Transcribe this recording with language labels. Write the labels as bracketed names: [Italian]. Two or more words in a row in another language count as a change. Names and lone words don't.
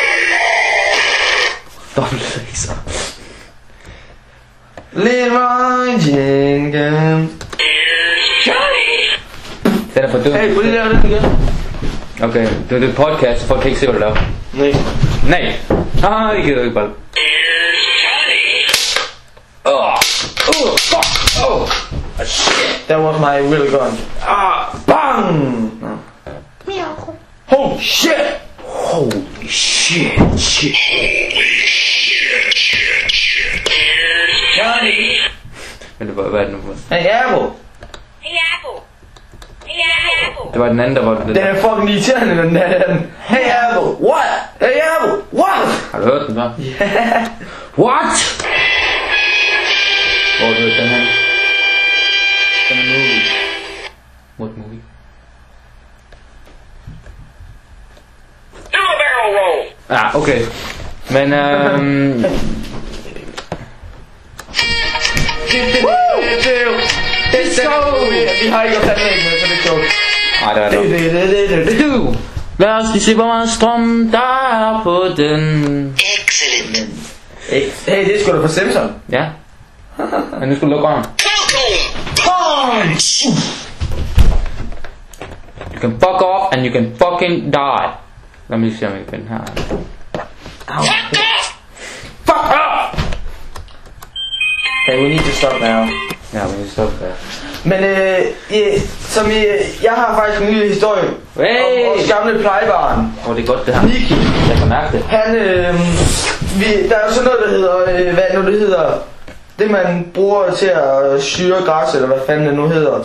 [English] Leroy changing game. [Danish] Den er for dum. Hey, prøv lige at lave den igen. Okay, det er et podcast, folk kan ikke se, hvad du laver. Nej. Nej. Det gider ikke bare. [English] That was my real gun. Bang! No. Oh shit! Holy shit. Johnny. [Danish] Men det var, hvad er det nu? [English] Hey Apple! Hey, Apple. Hey, Apple. [Danish] Det var den anden, der var den Den der. er fucking irriterende, den der. [English] Hey Apple! What? Hey Apple! What? [Danish] Har du hørt den så? [English] Yeah. [Danish] What? Hvor har du hørt den her? Den er movie. [English] What movie? Do a barrel roll. [Danish] Ja, okay. Men Vi har ikke gjort tandlæg med, så det er sjovt. nej, det er det. Du! Lad os lige se, hvor meget strøm der er på den. [English] Excellent. [Danish] Hey, det er sgu da fra Simpson. Ja. Men nu skal du lukke øjnene. [English] Punch! You can fuck off and you can fucking die. [Danish] Lad mig lige se, om jeg kan finde her. [English] Fuck off! Hey, we need to stop now. [Danish] Ja, men det stopper der. Men jeg har faktisk en lille historie Hey! om vores gamle plejebarn. Det er godt det her. Nicky. Jeg kan mærke det. Han, der er jo sådan noget, der hedder, hvad nu det hedder, det man bruger til at syre græs, eller hvad fanden det nu hedder.